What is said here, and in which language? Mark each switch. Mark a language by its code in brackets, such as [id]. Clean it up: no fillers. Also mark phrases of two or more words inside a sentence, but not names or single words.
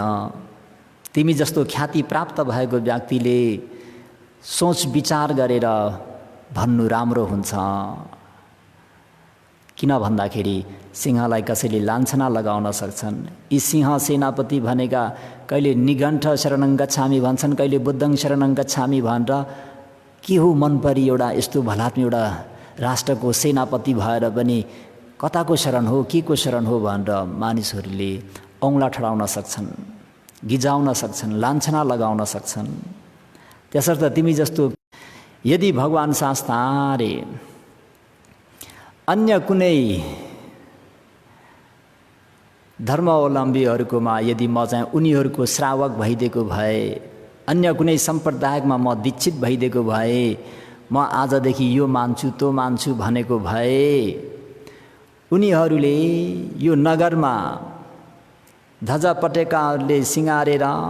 [ne] तिमी जस्तो ख्याति प्राप्त भएको व्यक्तिले सोच विचार गरेर भन्नु राम्रो हुन्छ। किन भन्दाखेरि सिंहलाई कसैले लान्छना लगाउन सक्छन्। यी सिंह सेनापति भनेका कहिले [pi] निघण्ट शरणं गच्छामि [ne] भन्छन्, कहिले [pi] बुद्धं शरणं गच्छामि [ne] भनेर के हो मन परी एउटा यस्तो भलात्म एउटा राष्ट्रको सेनापति भएर पनि कताको शरण हो, के को शरण हो भनेर मानिसहरूले औँला ठडाउन सक्छन्, गिजाउन सक्छन्, लान्छना लगाउन सक्छन्। त्यसर्थ तिमी जस्तो यदि भगवान शास्ताले अन्य कुनै धर्मावलम्बीहरूकोमा यदि म चाहिँ उनीहरूको श्रावक भइदिएको भए, अन्य कुनै सम्प्रदायमा म दीक्षित भइदिएको भए, म आजदेखि यो मान्छु तो मान्छु भनेको भए, उनीहरूले यो नगरमा ध्वजा पटेकाहरूले सिँगारेर